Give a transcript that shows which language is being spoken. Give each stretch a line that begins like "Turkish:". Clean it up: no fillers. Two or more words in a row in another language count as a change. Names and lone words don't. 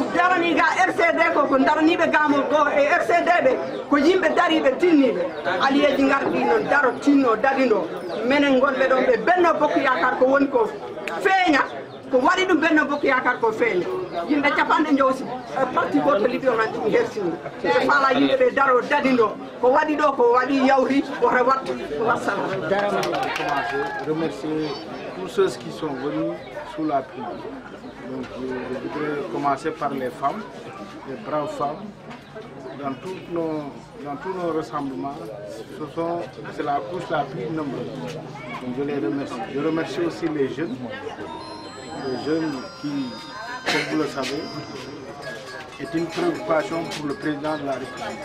Fula: darani ga RCD ko daraniɓe gamol go e RCD ɓe ko yimɓe dariɓe tinniɓe aliyeji garɗi noon daro tinno dadino minen gonɓe ɗon ɓe Benno Bokk Yakar ko woni ko feeña ko waɗi ɗum Benno Bokk Yakar ko feeña yimɓe capanɗe joosi parti goto liɓi on ɗum hersini so faala yimɓe ɓe daro dadino ko waɗi ɗo ko waɗi yawri woto wattu wassalam
French: jarama remercier tous ceux qui sont venus sous la pluie. Donc je voudrais commencer par les femmes, les braves femmes. Dans tous nos rassemblements, c'est la couche la plus nombreuse. Donc je les remercie. Je remercie aussi les jeunes qui, comme vous le savez, est une préoccupation pour le président de la République.